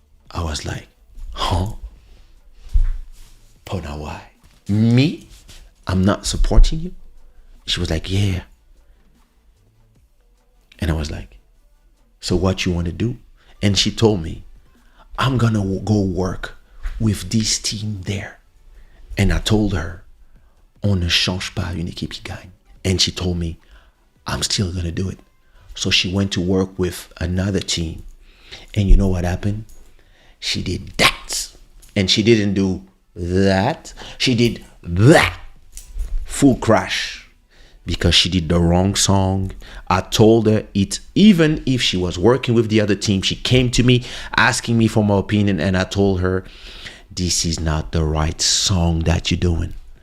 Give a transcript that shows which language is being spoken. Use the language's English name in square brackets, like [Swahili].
[English] I was like, huh? Oh, now why? Me? I'm not supporting you? She was like, yeah. And I was like, so what you want to do? And she told me, I'm going to go work with this team there. And I told her, [French] on ne change pas une équipe qui gagne. [English] And she told me, I'm still going to do it. So she went to work with another team. And you know what happened? She did that. And she didn't do that. She did that. Full crash. Because she did the wrong song. I told her it, even if she was working with the other team, she came to me asking me for my opinion, and I told her, this is not the right song that you're doing.